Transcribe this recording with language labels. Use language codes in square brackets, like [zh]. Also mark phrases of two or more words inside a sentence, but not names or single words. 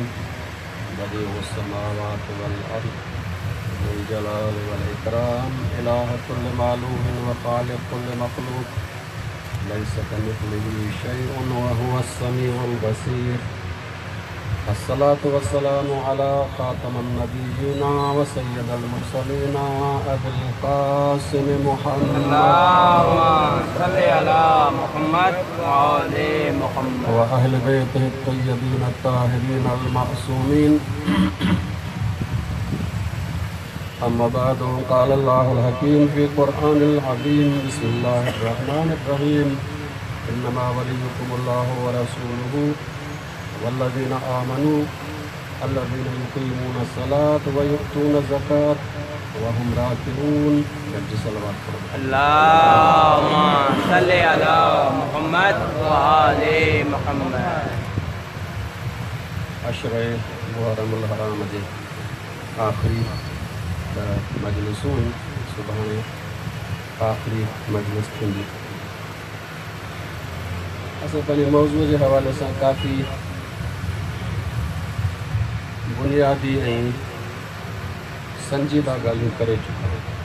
[ar] بديع السماوات والأرض ذو الجلال والإكرام. إله كل معلوم وخالق كل مخلوق. ليس كمثله شيء وهو السميع البصير. الصلاة والسلام على خاتم نبيينا وسيد المرسلين أبو القاسم محمد. اللهم صل على محمد وآل محمد وأهل بيته الطيبين الطاهرين المعصومين. أما بعد قال الله الحكيم في القرآن العظيم. بسم الله الرحمن الرحيم. إنما وليكم الله ورسوله والذين آمنوا الذين يقيمون الصلاة ويؤتون الزكاة وهم راكعون. اللهم صل على محمد وآل محمد. [sd] अशरे मुहर्रमुल हराम जे आख़िरी मजलिसूं सुभाणे आख़िरी मजलिस थींदी। असां पंहिंजे मौज़ूअ जे हवाले सां काफ़ी बुनियादी ऐं संजीदा ॻाल्हियूं करे चुका आहियूं।